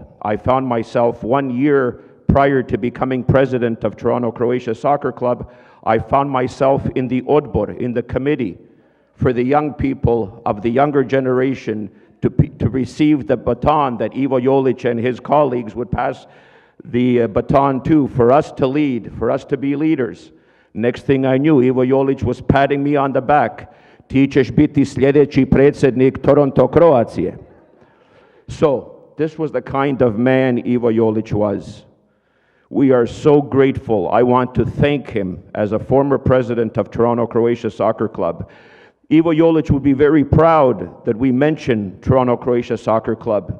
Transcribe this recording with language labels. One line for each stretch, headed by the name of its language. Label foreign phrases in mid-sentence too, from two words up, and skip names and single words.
English: I found myself 1 year prior to becoming president of Toronto, Croatia Soccer Club, I found myself in the Odbor, in the committee for the young people of the younger generation to receive the baton that Ivo Jolić and his colleagues would pass the baton to, for us to lead, for us to be leaders. Next thing I knew, Ivo Jolić was patting me on the back.
Croatian: Ti ćeš biti sljedeći predsjednik Toronto, Croacije.
English: So, this was the kind of man Ivo Jolić was. We are so grateful. I want to thank him as a former president of Toronto, Croatia Soccer Club. Ivo Jolić would be very proud that we mention Toronto, Croatia Soccer Club.